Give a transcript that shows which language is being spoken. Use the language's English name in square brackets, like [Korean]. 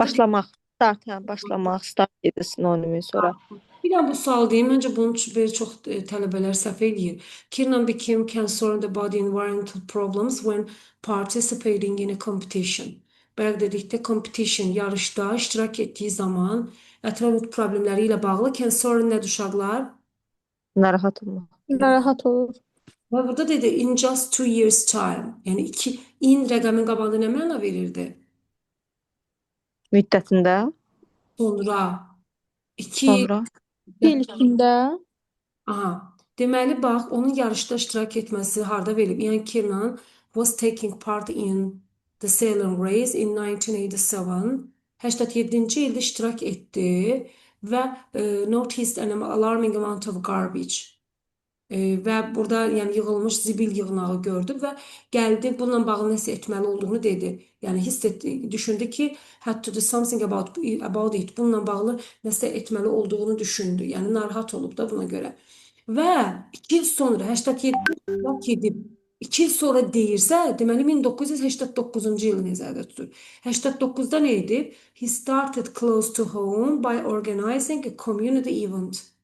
[Azerbaijani] başlamaq, start, başlamaq, start edir sinonimi sonra. Bir daha bu sual deyim. Məncə bunu bir çox tələbələr səhv eləyir. [English] Kiernan became concerned about the environmental problems when participating in a competition. [Azerbaijani] Bayaq dedikdə competition, yarışda iştirak etdiyi zaman ətraf problemləri ilə bağlı concern nədir uşaqlar? Narahat olmaq, Narahat olur. Və burada dedi [English] in just 2 years time. [Azerbaijani] Yəni in rəqəmin qabağında nə məna verirdi? müddətində, Sonra. 2 sonra, İl içində. Aha. Deməli bax, onun yarışda iştirak etməsi harda verilib? [English] Yəni Kiernan was taking part in the sailing race in 1987. [Azerbaijani] 87-ci ildə iştirak etdi və [English] noticed an alarming amount of garbage. [Azerbaijani] Və burada yəni yığılmış zibil yığınağı gördü və gəldi bununla bağlı nəsə etməli olduğunu dedi. Yəni hiss etdi, düşündü ki, [English] had to do something about it. [Azerbaijani] Bununla bağlı nəsə etməli olduğunu düşündü. Yəni narahat olub da buna görə. Və 2 il sonra 87 edib 2 il sonra deyirsə, deməli 1989-cu ili nəzərdə tutur. 89-da nə edib? [English] He started close to home by organizing a community event.